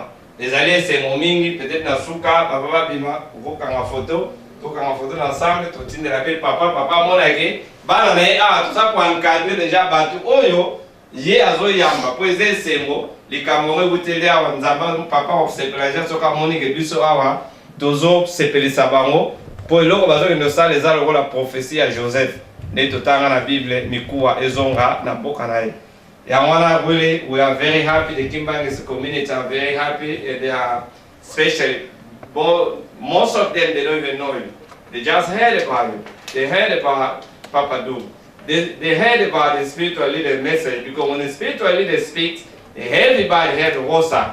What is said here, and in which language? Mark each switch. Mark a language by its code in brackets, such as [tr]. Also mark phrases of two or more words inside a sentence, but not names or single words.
[ln] Ezali esengo mingi peut-être na suka baba bima okokanga photo ensemble totindela pe papa monake bana na ye [fr] tout ça pour encadrer déjà [ln] batu oyo ye azoyamba po eze esengo likambo ngo ebuteli awa nzamba papa osepelaja soka monike biso awa tozo sepelisa bango po eloko bazokende osala eza lokola prophétie ya Joseph nde totanga na Bible mikuwa ezonga na mboka na ye. [en] Yangwana really we are very happy, the Kimbangu community are very happy and they are special. But most of them they don't even know you. They just heard about you. They heard about Papa Du. They heard about the spiritual leader message because when the spiritual leader speaks, everybody has WhatsApp.